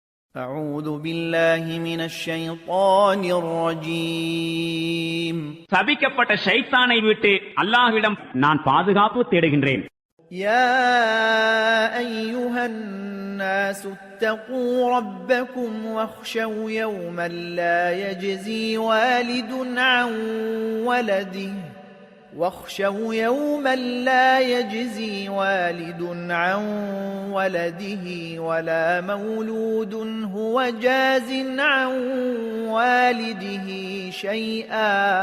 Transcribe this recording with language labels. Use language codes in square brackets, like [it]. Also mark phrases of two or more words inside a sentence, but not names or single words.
[ar] أعوذ بالله من الشيطان الرجيم [ta] சபிக்கப்பட்ட ஷைத்தானை விட்டு அல்லாஹ்விடம் நான் பாதுகாப்பு தேடுகின்றேன். [ar] يا أيها الناس اتقوا ربكم واخشوا يوما لا يجزي والد عن ولده عن ولده ولا مولود هو جاز عن والده شيئا